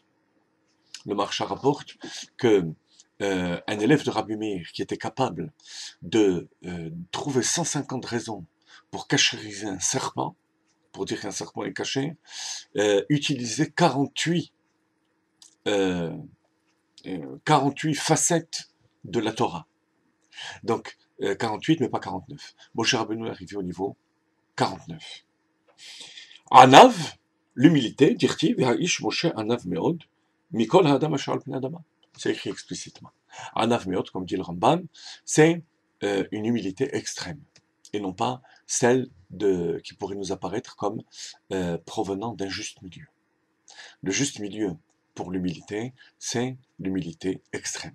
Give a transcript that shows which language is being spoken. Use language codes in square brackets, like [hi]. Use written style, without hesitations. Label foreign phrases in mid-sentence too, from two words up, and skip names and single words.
[fr] Le Maharsha rapporte que un élève de Rabbi Meir qui était capable de trouver 150 raisons pour cachériser un serpent, pour dire qu'un serpent est caché, utilisait 48 facettes de la Torah. Donc 48 mais pas 49. Moshe Rabbeinu est arrivé au niveau 49. Anav, l'humilité, dirti, [he] והאיש משה ענו מאד מכל האדם אשר על פני האדמה. [fr] C'est écrit explicitement. [he] ענו מאד, [fr] comme dit le Rambam, c'est une humilité extrême, et non pas celle qui pourrait nous apparaître comme provenant d'un juste milieu. Le juste milieu pour l'humilité, c'est l'humilité extrême.